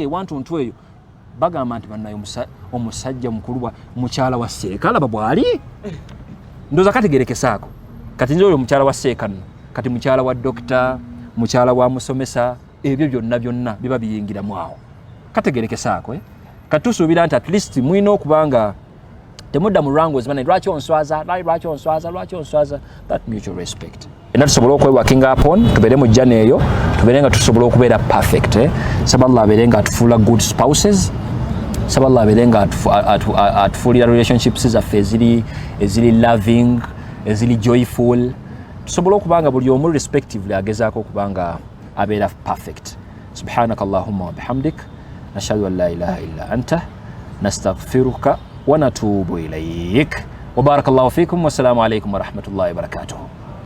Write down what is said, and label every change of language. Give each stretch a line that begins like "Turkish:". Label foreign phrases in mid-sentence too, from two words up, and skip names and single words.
Ganda: ewantuntu eyo bagamba nti bannaye omusajja mukulu wa mukyala wa Seeka alaba bw'ali ndooza kategerekesaako kati nze oyo mukyala wa Seeka nno kati mukyala wa dokita mukyala wa musomesa ebyo byonna biba biyingiramu awo kategerekesaako kati tusuubira nti
English: at least
Ganda: mulina okubanga temudda mu wrangles bana lwaki onswaza
English: that mutual respect.
Ganda: Era tusobola okwewakinga upon tubeere mu jjana eyo tubeere nga tusobola okubeera perfect. Saba Allah abeere nga atufuula
English: good spouses.
Ganda: Saba Allah abeere nga atufuulira relationships zaffe eziri loving eziri joyful. Tusobola okubanga buli omu respectively agezaako okubanga abeera perfect.
Arabic: سبحانك اللهم وبحمدك نشهد أن لا إله إلا أنت نستغفرك ونتوب إليك وبارك الله فيكم والسلام عليكم ورحمة الله وبركاته.